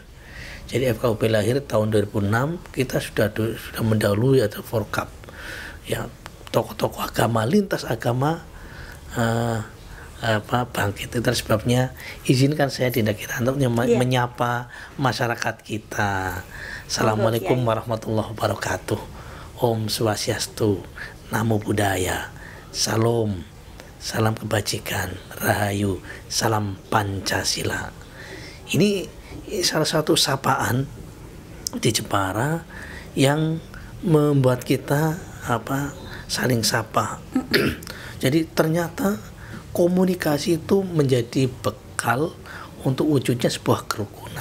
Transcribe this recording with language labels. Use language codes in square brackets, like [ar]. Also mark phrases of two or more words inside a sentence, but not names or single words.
[id] Jadi FKUP lahir tahun 2006, kita sudah mendahului atau Forkab. Ya, tokoh-tokoh agama, lintas agama bangkit. Itu sebabnya izinkan saya Dinda Kirana untuk menyapa masyarakat kita. [ar] السلام عليكم ورحمة الله وبركاته. [sa] ओं स्वस्त्यस्तु, [pi] Namo Buddhaya, [id] Salam, salam kebajikan, Rahayu, salam Pancasila. Ini salah satu sapaan di Jepara yang membuat kita saling sapa. Jadi ternyata komunikasi itu menjadi bekal untuk wujudnya sebuah kerukunan.